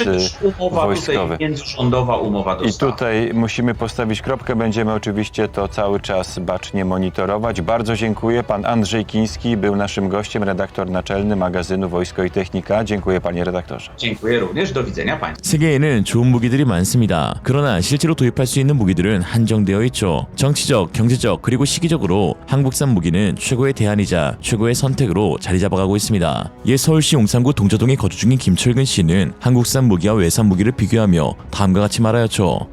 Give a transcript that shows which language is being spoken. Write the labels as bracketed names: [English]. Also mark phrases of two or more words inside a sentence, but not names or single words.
[Polish] umowa wojskowy. Tutaj międzyrządowa umowa dostaw. I tutaj musimy postawić kropkę. Będziemy oczywiście to cały czas bacznie monitorować. Bardzo dziękuję. Pan Andrzej Kiński był naszym gościem, redaktor naczelny magazynu Wojsko i Technika. Dziękuję panie redaktorze. dziękuję również. Do widzenia państwu. [Korean] 세계에는 좋은 무기들이 많습니다. 그러나 실제로 도입할 수 있는 무기들은 한정되어 있죠. 정치적, 경제적, 그리고 시기적으로 한국산 무기는 최고의 대안이자 최고의 선택으로 자리 잡아가고 있습니다. 옛 서울시 용산구 동저동에 거주 중인 김철근 씨는 한국산 무기와 외산 무기를 비교하며 다음과 같이 말하였죠.